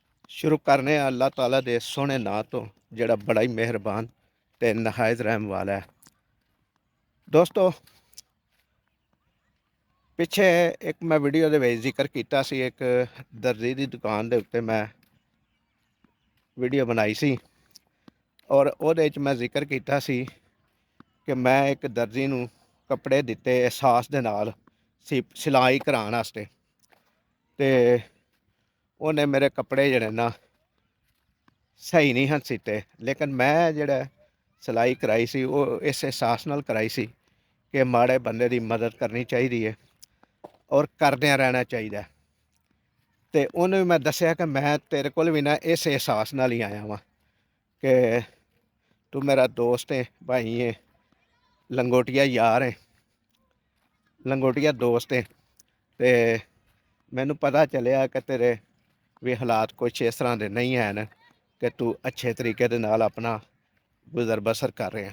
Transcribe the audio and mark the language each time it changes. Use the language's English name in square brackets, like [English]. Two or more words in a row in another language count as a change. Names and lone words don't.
[Punjabi] ਸ਼ੁਰੂ ਕਰਨੇ ਅੱਲਾਹ ਤਾਲਾ ਦੇ ਸੋਹਣੇ ਨਾਂ ਤੋ ਜਿਹੜਾ ਬੜਾ ਹੀ ਮਿਹਰਬਾਨ ਤੇ ਨਿਹਾਇਤ ਰਹਿਮ ਵਾਲਾ ਹੈ। ਦੋਸਤੋਂ, ਪਿੱਛੇ ਇਕ ਮੈਂ ਵੀਡੀਓ ਦੇ ਵਿਚ ਜ਼ਿਕਰ ਕੀਤਾ ਸੀ, ਇਕ ਦਰਜ਼ੀ ਦੀ ਦੁਕਾਨ ਦੇ ਉੱਤੇ ਮੈਂ ਵੀਡੀਓ ਬਣਾਈ ਸੀ ਔਰ ਉਹਦੇ 'ਚ ਮੈਂ ਜ਼ਿਕਰ ਕੀਤਾ ਸੀ ਕਿ ਮੈਂ ਇਕ ਦਰਜ਼ੀ ਨੂੰ ਕੱਪੜੇ ਦਿੱਤੇ ਅਹਿਸਾਸ ਦੇ ਨਾਲ ਸਿਲਾਈ ਕਰਾਉਣ ਵਾਸਤੇ, ਤੇ ਉਹਨੇ ਮੇਰੇ ਕੱਪੜੇ ਜਿਹੜੇ ਨਾ ਸਹੀ ਨਹੀਂ ਹਨ ਸੀਤੇ। ਲੇਕਿਨ ਮੈਂ ਜਿਹੜਾ ਸਿਲਾਈ ਕਰਾਈ ਸੀ ਉਹ ਇਸ ਅਹਿਸਾਸ ਨਾਲ ਕਰਾਈ ਸੀ ਕਿ ਮਾੜੇ ਬੰਦੇ ਦੀ ਮਦਦ ਕਰਨੀ ਚਾਹੀਦੀ ਹੈ ਔਰ ਕਰਦਿਆਂ ਰਹਿਣਾ ਚਾਹੀਦਾ ਹੈ। ਤੇ ਉਹਨੂੰ ਭੀ ਮੈਂ ਦੱਸਿਆ ਕਿ ਮੈਂ ਤੇਰੇ ਕੋਲ ਭੀ ਨਾ ਇਸ ਅਹਿਸਾਸ ਨਾਲ ਹੀ ਆਇਆ ਵਾਂ ਕਿ ਤੂ ਮੇਰਾ ਦੋਸਤ ਹੈ, ਭਾਈ ਹੈ, ਲੰਗੋਟੀਆ ਯਾਰ ਹੈ, ਲੰਗੋਟੀਆ ਦੋਸਤ ਹੈ। ਤੇ ਮੈਨੂ ਪਤਾ ਚੱਲਿਆ ਕਿ ਤੇਰੇ ਭੀ ਹਾਲਾਤ ਕੁਛ ਇਸ ਤਰ੍ਹਾ ਦੇ ਨਹੀਂ ਹੈਂ ਕਿ ਤੂ ਅੱਛੇ ਤਰੀਕੇ ਦੇ ਨਾਲ ਅਪਣਾ ਗੁਜ਼ਰ ਬਸਰ ਕਰ ਰਹੇ ਹੈਂ।